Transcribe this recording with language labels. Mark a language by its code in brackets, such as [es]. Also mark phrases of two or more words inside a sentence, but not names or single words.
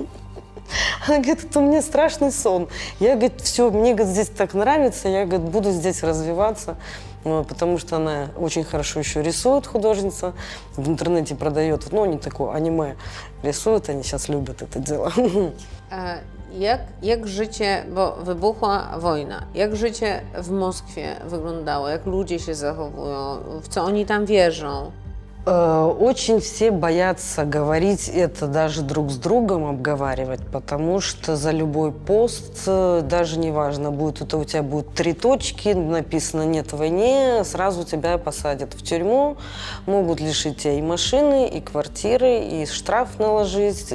[ru] Она говорит, это у меня страшный сон. Я, говорит, все, мне, говорит, здесь так нравится, я, говорит, буду здесь развиваться, потому что она очень хорошо еще рисует, художница, в интернете продает, ну, не такое, аниме рисует, они сейчас любят это дело. [pl] Jak życie, bo wybuchła wojna, jak życie w Moskwie wyglądało, jak ludzie się zachowują, w co oni tam wierzą? [ru] Очень все боятся говорить это даже друг с другом, обговаривать, потому что за любой пост, даже неважно, будет это у тебя будет 3 точки, написано «нет войне», сразу тебя посадят в тюрьму, могут лишить тебя и машины, и квартиры, и штраф наложить.